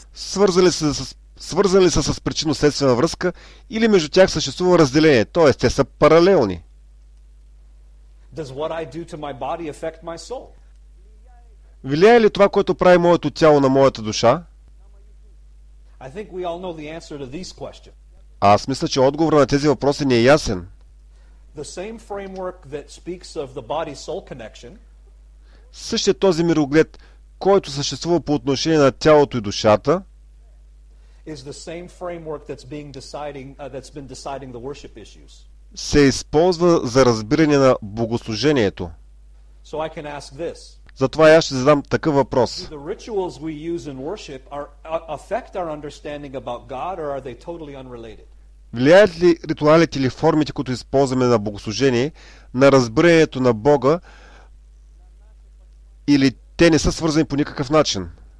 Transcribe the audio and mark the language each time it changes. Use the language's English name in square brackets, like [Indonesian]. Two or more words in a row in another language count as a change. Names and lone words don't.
[Bulgarian] Свързани ли са с причинно-следствена връзка или между тях съществува разделение, т.е. те са паралелни? [English] Does what I do to my body affect my soul? [Bulgarian] Влияе ли това, което прави моето тяло на моята душа? [English] I think we all know the answer to these questions. [Bulgarian] Аз мисля, че отговорът на тези въпроси не е ясен. [English] The same framework that speaks of the body-soul connection. [Bulgarian] Същия този мироглед, който съществува по отношение на тялото и душата, [English] is the same framework that's been deciding the worship issues. [Bulgarian] Се използва за разбиране на богослужението. [English] So I can ask this. [Bulgarian] Затова аз ще задам такъв въпрос. Влияят ли ритуалите или формите, които използваме на богослужение, на разбирането на Бога, или те не са свързани по никакъв начин?